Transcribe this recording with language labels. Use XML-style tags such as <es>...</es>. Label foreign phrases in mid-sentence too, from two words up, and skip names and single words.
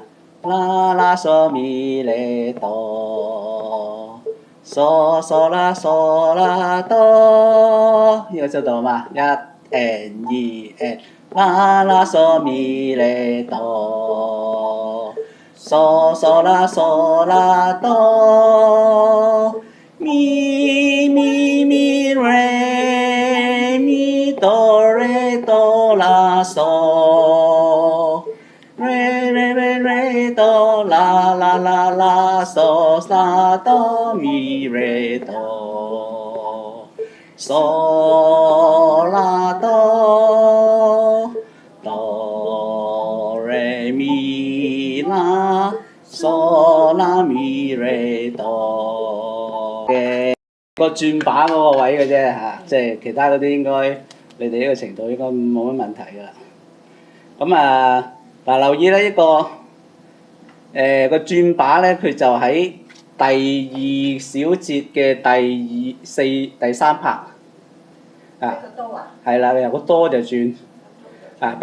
<yue>啦啦嗦咪嚟哆，嗦啦哆，呢個收到嘛？</yue> <en>1 and 2 and</en> <yue>啦啦嗦咪嚟哆，嗦啦哆，咪來咪哆啦嗦。re do la so sa do mi re do so la do re mi la so la mi re do 嘅個轉把嗰個位嘅啫嚇，即係其他嗰啲應該你哋呢個程度應該冇乜問題㗎啦。咁啊〜嗱，留意咧一個個轉把咧，佢就喺第2小節嘅第3拍啊，係啦，由個哆就轉啊。</yue>